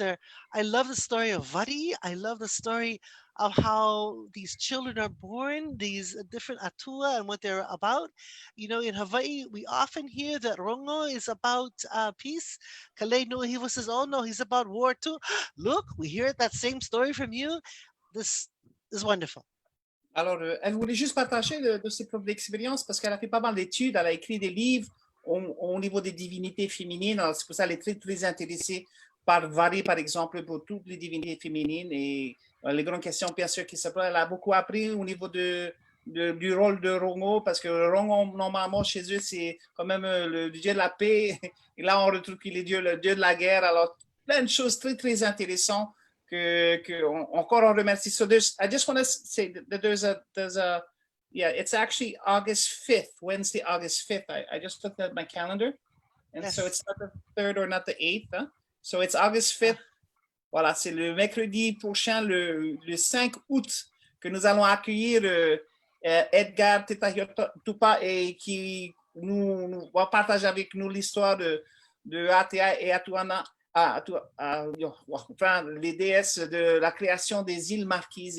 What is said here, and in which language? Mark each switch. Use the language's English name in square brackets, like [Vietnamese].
[English] I love the story of Vati. I love the story of how these children are born, these different atua and what they're about. In Hawaii, we often hear that rongo is about peace. Kameʻeleihiwa says, oh no, he's about war too. Look, we hear that same story from you. This is wonderful. [French] Alors, elle voulait juste partager de ses propres expériences parce qu'elle a fait pas mal d'études, elle a écrit des livres au niveau des divinités féminines. Alors, c'est pour ça qu'elle est très, très intéressée par Vari, par exemple, pour toutes les divinités féminines et les grandes questions, bien sûr, qui s'appellent. Elle a beaucoup appris au niveau du rôle de Rongo parce que Rongo, normalement, chez eux, c'est quand même le dieu de la paix. Et là, on retrouve qu'il est le dieu de la guerre. Alors, plein de choses très, très intéressantes. Encore on remercie. [English] So I just want to say that there's a Yeah, it's actually August 5th, Wednesday, August 5th. I just looked at my calendar. And so Yes. it's not the 3rd or not the 8th. Hein? So it's August 5th. [French] Voilà, c'est le mercredi prochain, le 5 août, que nous allons accueillir Edgar Tupa et qui nous va partager avec nous l'histoire de Vatea et Atuana, enfin, les déesses de la création des îles Marquises.